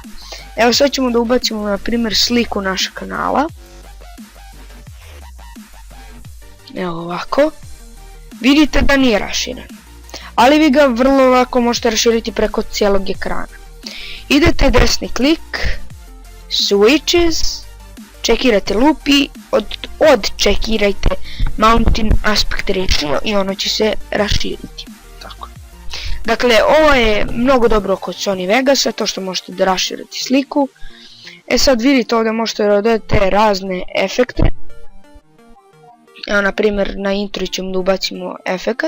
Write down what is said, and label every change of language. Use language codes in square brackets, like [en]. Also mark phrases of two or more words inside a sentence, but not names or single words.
[bs] Evo sad ćemo da ubacimo na primjer sliku našeg kanala. Evo ovako. Vidite da nije raširen, ali vi ga vrlo lako možete raširiti preko cijelog ekrana. Idete desni klik, switches, čekirate loop i odčekirajte [en] mountain aspect ratio [bs] i ono će se raširiti. Tako. Dakle, ovo je mnogo dobro kod Sony Vegasa, to što možete da raširite sliku. Sad vidite ovdje možete da dodate razne efekte. Evo na primjer na intro ćemo da ubacimo efekat.